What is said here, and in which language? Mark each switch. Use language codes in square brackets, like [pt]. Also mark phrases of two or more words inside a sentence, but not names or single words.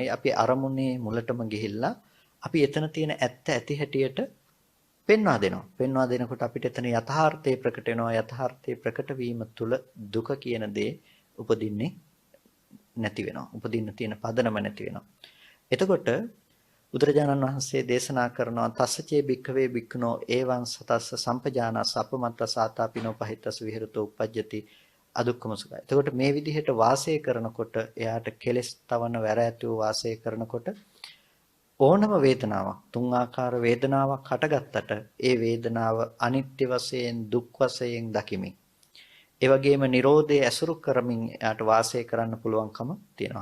[si] අපි අරමුණේ මුලටම ගිහිල්ලා අපි එතන තියෙන ඇත්ත ඇති හැටියට පෙන්වා දෙනවා. පෙන්වා දෙනකොට අපිට එතන යථාර්ථය ප්‍රකට වෙනවා. යථාර්ථය ප්‍රකට වීම තුළ දුක කියන දේ උපදින්නේ නැති වෙනවා. උපදින්න තියෙන පදනම නැති වෙනවා. එතකොට බුදුරජාණන් වහන්සේ දේශනා කරනවා [pi] තස්සචේ භික්ඛවේ භික්ඛුනෝ ඒවං සතස්ස සම්පජානස් අපමත්ත සාතාපිනෝ පහිතස් විහෙරතෝ uppajjati අදුක්ඛම සුඛය. [si] එතකොට මේ විදිහට වාසය කරනකොට එයාට කෙලෙස් තවන වැර ඇතුව වාසය කරනකොට ඕනම වේදනාවක් තුන් ආකාර වේදනාවක් හටගත්තට ඒ වේදනාව අනිත්‍ය වශයෙන් දුක් වශයෙන් දකිමින් ඒ වගේම Nirodhe ඇසුරු කරමින් එයාට වාසය කරන්න පුළුවන්කම තියෙනවා.